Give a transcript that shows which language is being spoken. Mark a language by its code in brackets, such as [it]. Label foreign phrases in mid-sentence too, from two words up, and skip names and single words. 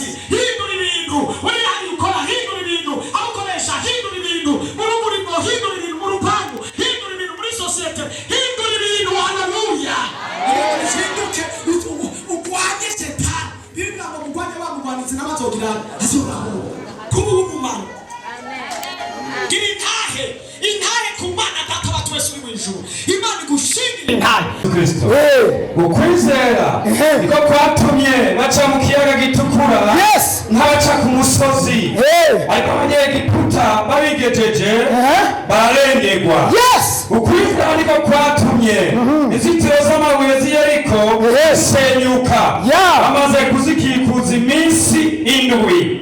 [rn] hindura ibintu uri hano ukora hindura ibintu aho ukoresha hindura ibintu mu murimo hindura ibintu mu rupangu hindura ibintu muri sosiyete hindura ibintu haleluya uhinduke ugwanye Satani bibwa ngo mugwanye bamugwanitse n'abatogira azuraho kuba umumaro gira intahe ku Mana data wa twese uri mu ijuru Imana igushimire intahe Kristo ukwizera niko kwatumye baca mu kiyaga gitukura nk'abaca ku musozi ariko abanyegiputa babigejeje bararengerwa ukwizera niko kwatumye inzitiro z'amabuye z'Yeriko zisenyuka bamaze kuzikikuza iminsi 7.